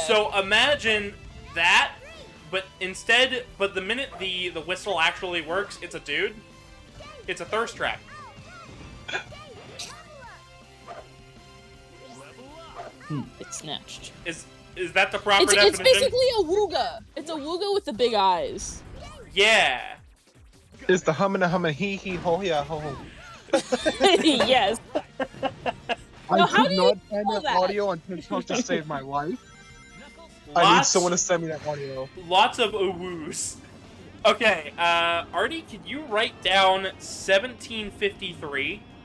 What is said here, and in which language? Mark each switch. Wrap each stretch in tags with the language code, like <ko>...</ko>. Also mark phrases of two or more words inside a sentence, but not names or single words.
<en>So imagine that, but the minute the whistle actually works, it's a dude. It's a thirst trap. It's snatched. Is that the proper definition? It's basically a wooga. It's a wooga with the big eyes. Yeah. It's the hummin' hee hee ho yeah ho ho. Yes. I how could do you not find know that that? audio on TikTok to save my life. I need someone to send me that audio. Lots of woos. Okay, Artie, can you write down 1753?</en>